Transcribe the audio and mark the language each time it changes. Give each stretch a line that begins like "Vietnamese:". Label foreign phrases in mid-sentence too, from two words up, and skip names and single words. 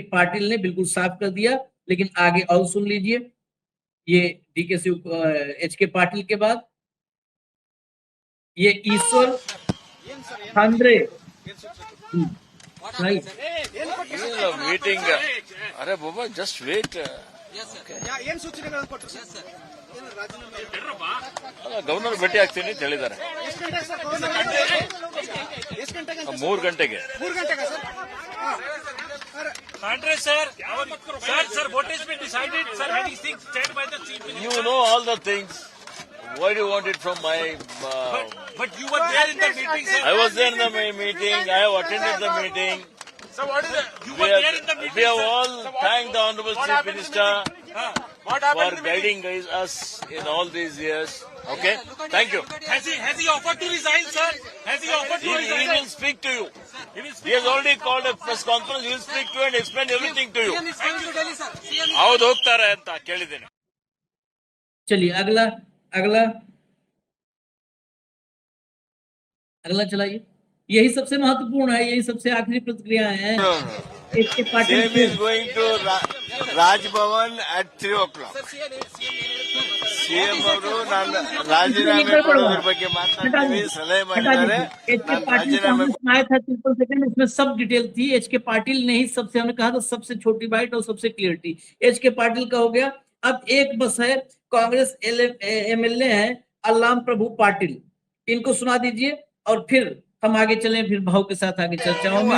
Hindi: पाटिल ने बिल्कुल साफ कर दिया, लेकिन आगे और सुन लीजिए। ये डीके शिव एच.के. पाटिल के बाद ये ईश्वर खांड्रे, राइट, मीटिंग, अरे बाबा
English: just wait,
Kannada: ಏನ್ ಸೂಚನೆಗಳನ್ನು ಕೊಟ್ಟರು ಸರ್? ಗವರ್ನರ್ ಭೇಟಿ ಆಗ್ತೀನಿ ಅಂತ ಹೇಳಿದ್ದಾರೆ. ಎಷ್ಟು ಗಂಟೆಗೆ ಸರ್? ಎಷ್ಟು ಗಂಟೆಗೆ? 3 ಗಂಟೆಗೆ. 3 ಗಂಟೆಗೆ ಸರ್?
English: Andre sir, sir, what has been decided, sir, had these things said by the chief minister? You know all the things. Why do you want it from my? But you were there in the meeting, sir. I was there in the meeting. I have attended the meeting. So what is it? You were there in the meeting. We have sir. all thanked the Honorable Chief Minister What for happened in the meeting? guiding us in all these years. Okay, thank you. Has he offered to resign, sir? Has he offered to He resign? will speak to you. He will He speak. has already called a press conference. He will speak to you and explain everything to you. CM is going to Delhi, sir. CM is
Kannada: ಹೌದು ಹೋಗ್ತಾರೆ ಅಂತ ಕೇಳಿದ್ದೇನೆ.
Hindi: चलिए अगला अगला अगला चलाइए। यही सबसे महत्वपूर्ण है, यही सबसे आखिरी प्रतिक्रिया है। एच.के. पाटिल
English: Same is going to Raj Bhavan at 3 o'clock.
Kannada: CM ಅವರು ನಾನು ರಾಜೀನಾಮೆ ಕೊಡೋದ್ರ ಬಗ್ಗೆ ಮಾತನಾಡ್ತೀವಿ, ಸಲಹೆ ಮಾಡಿದ್ದಾರೆ.
Hindi: एच.के.
Kannada: ನಾನು
Hindi: पाटिल का
Kannada: ರಾಜೀನಾಮೆ
Hindi: हमने सुनाया था 30 सेकंड, इसमें सब डिटेल थी। एच.के. पाटिल ने ही सबसे, हमने कहा था सबसे छोटी बाइट और सबसे क्लियरिटी एच.के. पाटिल का हो गया। अब एक बस है, कांग्रेस एमएलए है अल्लाम प्रभु पाटिल, इनको सुना दीजिए और फिर हम आगे चलें, फिर भाव के साथ आगे चर्चाओं में।